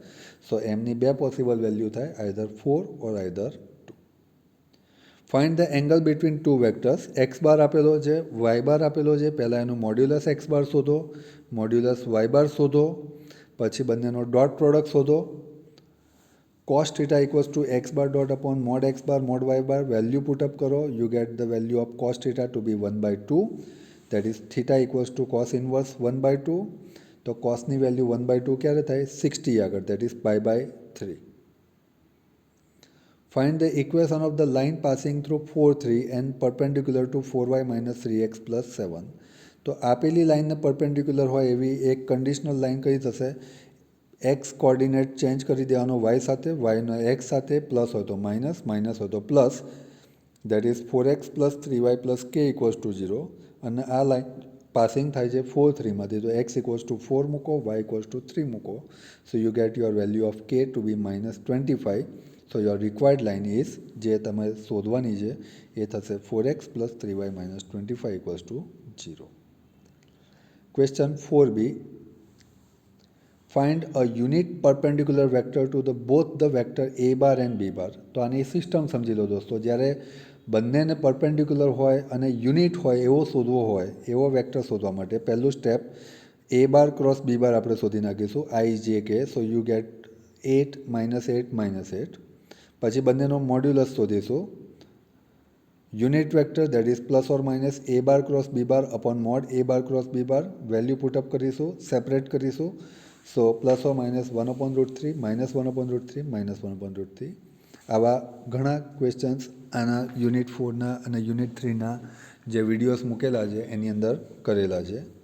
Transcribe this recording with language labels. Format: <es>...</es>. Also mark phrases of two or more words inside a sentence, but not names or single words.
<gu>સો એમની બે પોસિબલ વેલ્યુ થાય,</gu> <en>either 4 or either 2. find the angle between two vectors. x bar</en> <gu>આપેલો છે,</gu> <en>y bar</en> <gu>આપેલો છે. પહેલાં એનું</gu> <en>modulus x bar</en> <gu>શોધો,</gu> <en>modulus y bar</en> <gu>શોધો, પછી બંનેનો</gu> <en>dot product</en> <gu>શોધો.</gu> <en>cos theta equals to x bar dot upon mod x bar mod y bar, value put up karo, you get the value of cos theta to be 1/2, that is theta equals to cos inverse 1/2.</en> <gu>તો cosની વેલ્યુ 1/2 ક્યારે થાય? 60 આગળ,</gu> <en>that is pi/3. Find the equation of the line passing through 4 3 and perpendicular to 4y minus 3x plus 7.</en> <gu>તો આપેલી લાઇનને પરપેન્ડિક્યુલર હોય એવી એક</gu> <en>conditional line</en> <gu>કઈ થશે?</gu> <en>x coordinate</en> <gu>ચેન્જ કરી દેવાનો વાય સાથે, વાયનો એક્સ સાથે, પ્લસ હોય તો માઇનસ, માઇનસ હોય તો પ્લસ,</gu> <en>that is 4x plus 3y plus k equals to 0.</en> <gu>અને આ</gu> <en>line passing</en> <gu>થાય છે 4 3માંથી, તો</gu> <en>x equals to 4</en> <gu>મૂકો,</gu> <en>y equals to 3</en> <gu>મૂકો.</gu> <en>so you get your value of k to be -25. so your required line is,</en> <gu>જે તમે શોધવાની છે એ થશે</gu> <en>4x plus 3y minus 25 equals to 0. question 4b, find a unit perpendicular vector to the both the vector a bar and b bar.</en> <gu>તો આની સિસ્ટમ સમજી લો દોસ્તો. જ્યારે બંનેને પરપેન્ડિક્યુલર હોય અને યુનિટ હોય એવો શોધવો હોય, એવો વેક્ટર શોધવા માટે પહેલું સ્ટેપ</gu> <en>a bar cross b bar</en> <gu>આપણે શોધી નાખીશું, i j k.</gu> <en>so you get 8 -8 -8</en> <gu>પછી બંનેનો મોડ્યુલસ શોધીશું</gu> <en>unit vector that is plus or minus a bar cross b bar upon mod a bar cross b bar value put up</en> <gu>કરીશું સેપરેટ કરીશું</gu> <en>so plus or minus 1/√3 -1/√3 -1/√3</en> <gu>આવા ઘણા ક્વેશ્ચન્સ આના યુનિટ 4ના અને યુનિટ 3ના જે વિડીયોઝ મૂકેલા છે એની અંદર કરેલા છે</gu>